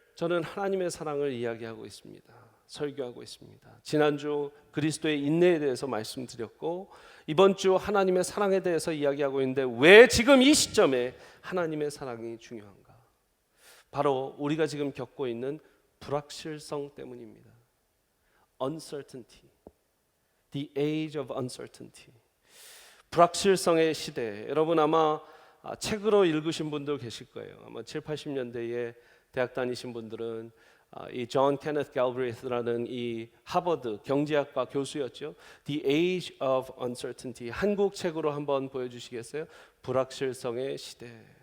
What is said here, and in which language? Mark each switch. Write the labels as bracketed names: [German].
[Korean] 저는 하나님의 사랑을 이야기하고 있습니다. 설교하고 있습니다. 지난주 그리스도의 인내에 대해서 말씀드렸고 이번 주 하나님의 사랑에 대해서 이야기하고 있는데 왜 지금 이 시점에 하나님의 사랑이 중요한가? 바로 우리가 지금 겪고 있는 불확실성 때문입니다. [English] Uncertainty, the age of uncertainty. [Korean] 불확실성의 시대. 여러분 아마 책으로 읽으신 분도 계실 거예요. 아마 7, 80년대에 대학 다니신 분들은 이 존 케네스 갈브리스라는 이 하버드 경제학과 교수였죠. [English] The Age of Uncertainty. [Korean] 한국 책으로 한번 보여주시겠어요? 불확실성의 시대.